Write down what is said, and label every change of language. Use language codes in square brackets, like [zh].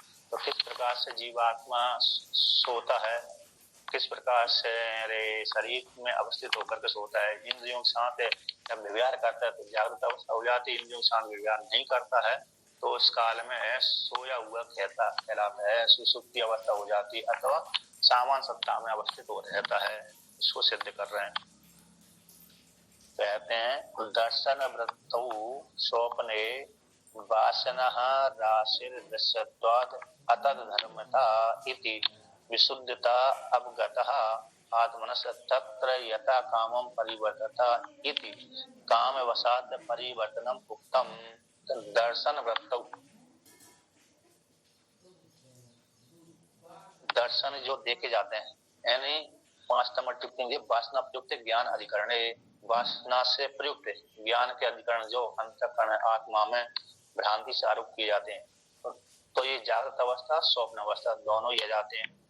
[hi] तो किस प्रकार से जीवात्मा सोता है, किस प्रकार से शरीर में अवस्थित होकर के सोता है, इंद्रियों के साथ जब व्यवहार करता है तो जागृत अवस्था हो जाती है, इंद्रियों के साथ व्यवहार नहीं करता है तो उस काल में सोया हुआ कहलाता है, सुसुप्ति अवस्था हो जाती है, अथवा सामान्य सत्ता में अवस्थित हो रहता है। इसको सिद्ध कर रहे हैं। कहते हैं [sa] दर्शन वृत्तौ स्वप्ने वासनः राशिर्दृश्यत्वात् अतद् धर्मता इति विशुद्धता अवगतः आत्मनः तत्र यथा कामं परिवर्तता इति कामवशात् परिवर्तनम् उक्तम्। [hi] दर्शन वृत्तौ, दर्शन जो देखे जाते हैं, यानी 5 नंबर टिप्पणी, वासना प्रयुक्त ज्ञान अधिकरण, वासना से प्रयुक्त ज्ञान के अधिकरण जो अंतःकरण आत्मा में भ्रांति से आरोप किए जाते हैं, तो ये जागृत अवस्था स्वप्न अवस्था दोनों ही आ जाते हैं।